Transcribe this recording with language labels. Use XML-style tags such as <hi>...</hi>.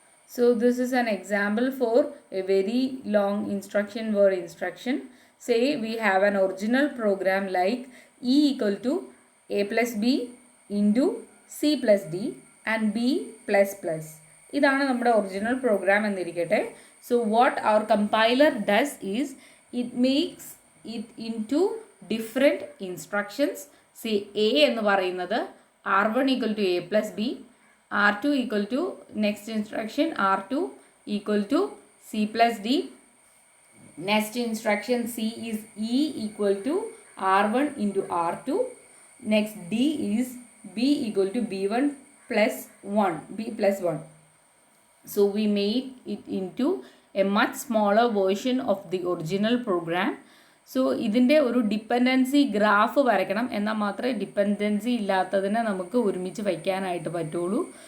<en>So this is an example for a very long instruction word instruction. Say we have an original program like E equal to A plus B into C plus D and B plus plus.</en> <ml>ഇതാണ് നമ്മുടെ original programme എന്നിരിക്കട്ടെ.</ml> <en>So what our compiler does is it makes it into different instructions. See A</en> <ml>എന്ന് പറയുന്നത്</ml> <en>R1 equal to A plus B, R2 equal to next instruction R2 equal to C plus D. Next instruction C is E equal to R1 into R2. Next D is B equal to B1 plus 1, B plus 1. So we made it into a much smaller version of the original program.</en> <ml>So ഇതിൻ്റെ ഒരു dependency graph വരയ്ക്കണം, എന്നാൽ മാത്രമേ dependency ഇല്ലാത്തതിനെ നമുക്ക് ഒരുമിച്ച് വയ്ക്കാനായിട്ട് പറ്റുള്ളൂ.</ml>